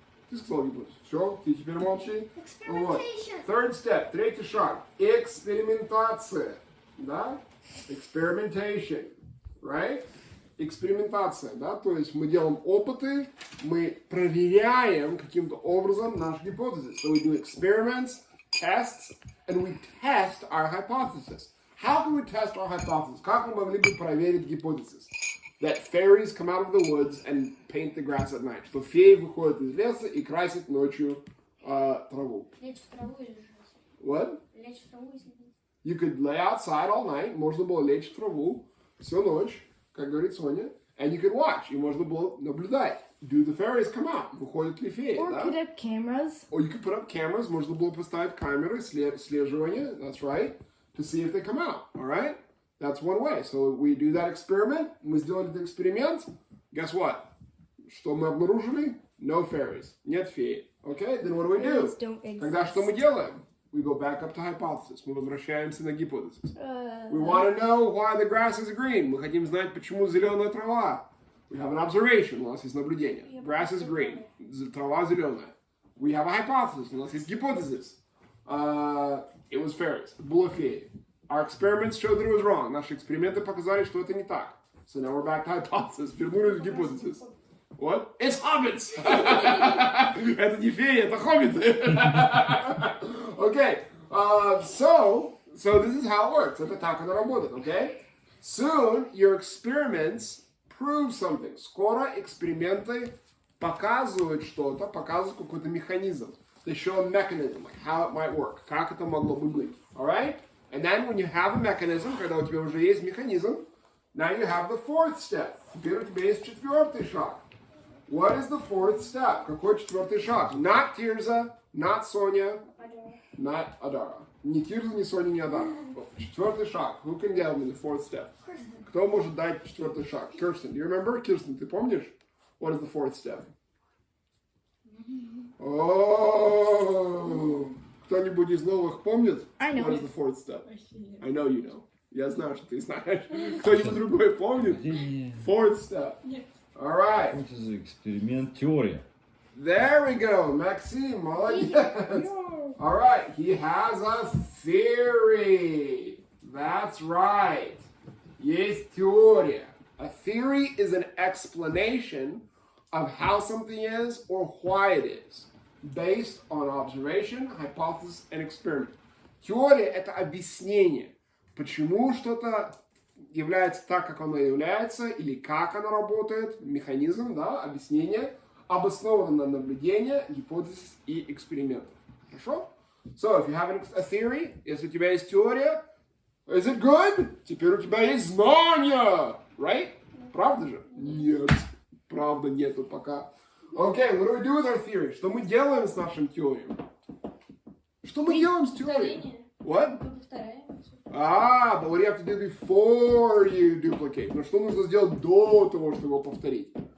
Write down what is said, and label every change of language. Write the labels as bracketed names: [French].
[Russian] Ты сказал гипотез. Все, ты теперь молчи. Вот. [English] Experimentation. Third step, [Russian] третий шаг. Экспериментация. Да? [English] Experimentation. Right? [Russian] Экспериментация, да? То есть мы делаем опыты, мы проверяем каким-то образом наши гипотезы. [English] So we do experiments, tests, and we test our hypothesis. How can we test our hypothesis? [Russian] Как мы могли бы проверить гипотезис? [English] That fairies come out of the woods and paint the grass at night. [Russian] Что феи выходят из леса и красят ночью траву. Лечь в траву или лежать? [English] What? [Russian] Лечь в траву и лежать. [English] You could lay outside all night. [Russian] Можно было лечь в траву всю ночь, как говорит Соня. [English] And you could watch. [Russian] И можно было наблюдать. [English] Do the fairies come out? [Russian] Выходят ли феи, [English] Or [Russian] да? [English] put up cameras. Or you could put up cameras. [Russian] Можно было поставить камеры слеживания. [English] That's right. To see if they come out. All right? That's one way. So we do that experiment. [Russian] Мы сделали этот эксперимент. [English] Guess what? [Russian] Что мы обнаружили? [English] No fairies. [Russian] Нет феи. [English] Okay? Then what do we do? Fairies don't exist. [Russian] Тогда что мы делаем? [English] We go back up to hypothesis. [Russian] Мы возвращаемся на гипотезис. [English] We want to know why the grass is green. [Russian] Мы хотим знать, почему зеленая трава. [English] We have an observation. [Russian] У нас есть наблюдение. [English] Grass is green. [Russian] Трава зеленая. [English] We have a hypothesis. [Russian] У нас есть гипотезис. [English] It was fairies. [Russian] Было феи. [English] Our experiments showed that it was wrong. [Russian] Наши эксперименты показали, что это не так. [English] So now we're back to hypothesis. [Russian] Вернулись в гипотезис. [English] What? It's hobbits! [Russian] Это не феи, это хоббиты. Okay. [English] So this is how it works. [Russian] Это так оно работает, okay? [English] Soon your experiments prove something. [Russian] Скоро эксперименты показывают что-то, показывают какой-то механизм. [English] They show a mechanism, like how it might work. [Russian] Как это могло бы быть. Alright? [English] And then when you have a mechanism, [Russian] когда у тебя уже есть механизм, [English] now you have the fourth step. [Russian] Теперь у тебя есть четвертый шаг. [English] What is the fourth step? [Russian] Какой четвертый шаг? [English] Not Tirza, not Sonia, not Adara. [Russian] Ни Тирза, ни Соня, ни Адара. Четвертый шаг. [English] Who can tell me the fourth step? [Russian] Кто может дать четвертый шаг? [English] Kirsten, do you remember? [Russian] Kirsten, ты помнишь? [English] What is the fourth step? [Russian] Oh, кто-нибудь из новых помнит? [English] I know. What is the fourth step? I know you know. [Russian] Я знаю, что ты знаешь. Кто-нибудь другой помнит? [English] Fourth step. All right. [Russian] Это же эксперимент, теория. [English] There we go. [Russian] Maxime, молодец. [English] All right. He has a theory. That's right. [Russian] Есть теория. [English] A theory is an explanation of how something is or why it is, based on observation, hypothesis, and experiment. [Russian] Теория – это объяснение, почему что-то является так, как оно является, или как оно работает, механизм, да, объяснение, обосновано на наблюдении, гипотезис и экспериментах. Хорошо? [English] So, if you have a theory, [Russian] если у тебя есть теория, [English] is it good? [Russian] Теперь у тебя есть знания, right? Правда же? Нет. Правда нету пока. [English] Okay, what do we do with our theory? [Russian] Что мы делаем с нашим теорией? Что мы делаем с теорией? What? [English] But what do you have to do before you duplicate? [Russian] Но что нужно сделать до того, чтобы его повторить?